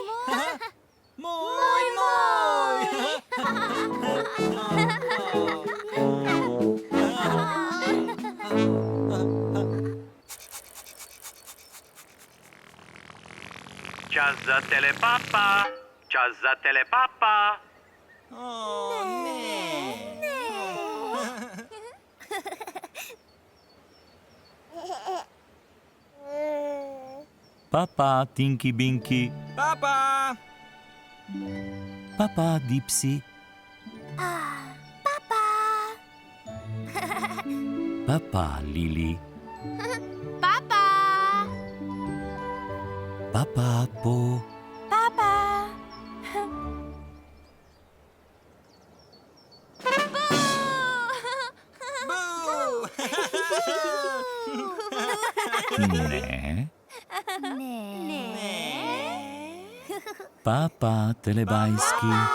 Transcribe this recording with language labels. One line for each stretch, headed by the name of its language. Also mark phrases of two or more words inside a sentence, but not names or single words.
Slovenian: Moj, moj. Čas za telepapa. Čas za telepapa. Papa, Tinky Binky. Papa. Papa, Dipsy. Papa. Papa, Lili. Papa. Papa, Po. Papa. Ne. Ne. Papa, telebajski.